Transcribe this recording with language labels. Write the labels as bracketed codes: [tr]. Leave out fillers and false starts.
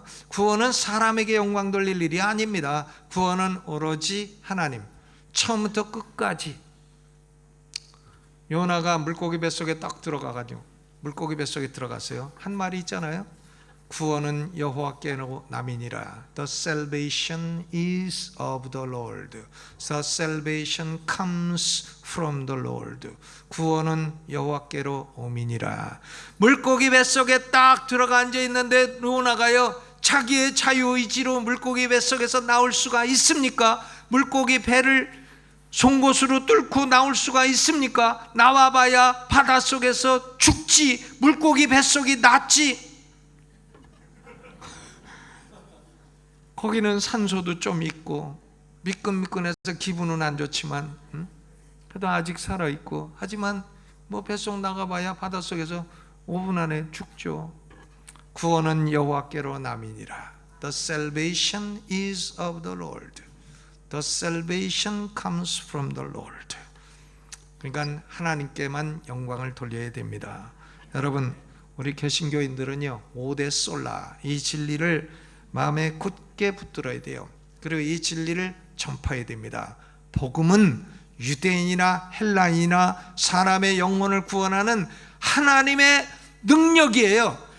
[ko] 구원은 사람에게 영광 돌릴 일이 아닙니다. 구원은 오로지 하나님, 처음부터 끝까지. 요나가 물고기 뱃속에 딱 들어가가지고 물고기 뱃속에 들어갔어요. 한 말이 있잖아요. 구원은 여호와께로 남이니라. [en] The salvation is of the Lord. The salvation comes from the Lord. [ko] 구원은 여호와께로 오미니라. 물고기 뱃속에 딱 들어가 앉아 있는데 요나가요, 자기의 자유의지로 물고기 뱃속에서 나올 수가 있습니까? 물고기 배를 송곳으로 뚫고 나올 수가 있습니까? 나와봐야 바닷속에서 죽지, 물고기 뱃속이 낫지. 거기는 산소도 좀 있고 미끈미끈해서 기분은 안 좋지만 그래도 아직 살아있고, 하지만 뱃속 나가봐야 바닷속에서 5분 안에 죽죠. 구원은 여호와께로 남이니라. [en] The salvation is of the Lord. The salvation comes from the Lord. [ko] 그러니까 하나님께만 영광을 돌려야 됩니다. 여러분, 우리 개신교인들은요, 오데 솔라, 이 진리를 마음에 굳게 붙들어야 돼요. 그리고 이 진리를 전파해야 됩니다. 복음은 유대인이나 헬라인이나 사람의 영혼을 구원하는 하나님의 능력이에요.